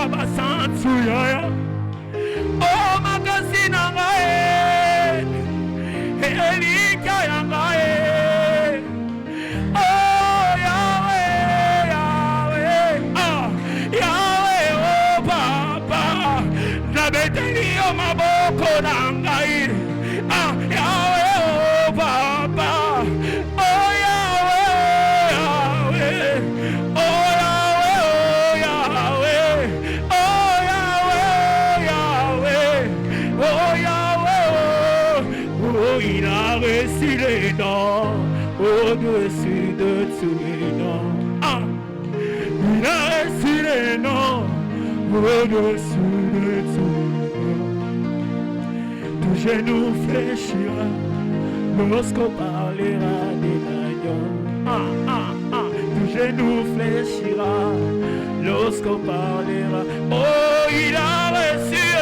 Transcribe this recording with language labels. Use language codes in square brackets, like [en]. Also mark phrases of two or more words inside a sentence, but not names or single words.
[ln] basantu ya oh makasi na ngai elika ya ngai oh Yahweh Yahweh Yahweh oh papa nabeteli yo maboko na ngai Yahweh oh papa oh Yahweh Yahweh oh Yahweh oh Yahweh Yahweh oh Yahweh oh [fr] il a reçu les noms au-dessus de tous les noms il a reçu les noms au-dessus de tous les noms tout genou fléchira lorsqu'on parlera des agneaux tout genou fléchira lorsqu'on parlera oh il a reçu